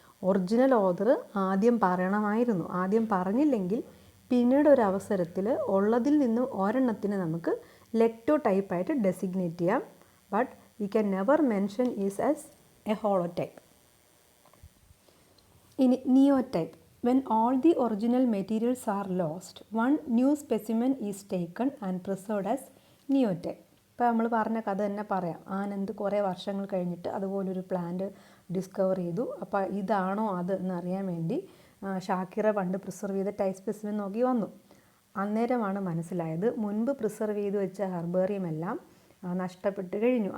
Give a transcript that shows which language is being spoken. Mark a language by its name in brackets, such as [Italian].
[Malayalam] Original author ആദ്യം പറയണമായിരുന്നു. ആദ്യം പറഞ്ഞില്ലെങ്കിൽ പിന്നീട് ഒരു അവസരത്തിൽ ഉള്ളതിൽ നിന്നും ഒരെണ്ണത്തിന് നമുക്ക് ലെക്ടോ ടൈപ്പായിട്ട് ഡെസിഗ്നേറ്റ് ചെയ്യാം. [English] But we can never mention is as a holotype. [Malayalam] ഇനി നിയോ type. [English] When all the original materials are lost, one new specimen is taken and preserved as neotype. [Malayalam] ഇപ്പോൾ നമ്മൾ പറഞ്ഞ കഥ തന്നെ പറയാം. ആനന്ദ് കുറേ വർഷങ്ങൾ കഴിഞ്ഞിട്ട് അതുപോലൊരു പ്ലാന്റ് ഡിസ്കവർ ചെയ്തു. അപ്പോൾ ഇതാണോ അത് എന്നറിയാൻ വേണ്ടി ഷാക്കിറ പണ്ട് പ്രിസർവ് ചെയ്ത ടൈപ്പ് സ്പെസിമെൻ നോക്കി വന്നു. അന്നേരമാണ് മനസ്സിലായത് മുൻപ് പ്രിസർവ് ചെയ്ത് വെച്ച ഹെർബേറിയം എല്ലാം നഷ്ടപ്പെട്ട് കഴിഞ്ഞു.